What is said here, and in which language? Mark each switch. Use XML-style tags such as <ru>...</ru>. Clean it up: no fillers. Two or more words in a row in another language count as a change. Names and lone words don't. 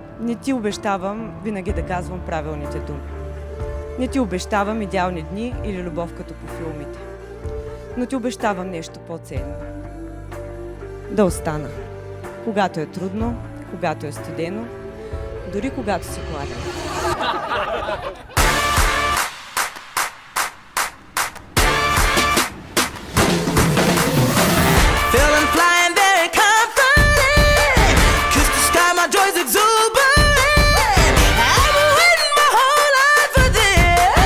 <bg>Не ти обещавам винаги да казвам правилните думи. Не ти обещавам идеални дни или любов като по филмите. Но ти обещавам нещо по-ценно. Да остана. Когато е трудно, когато е студено, дори когато си гладен.</bg> <en>Feeling flying very comforting. Kiss the sky, my joy's exuberant. I've been waiting my whole life for this.</en>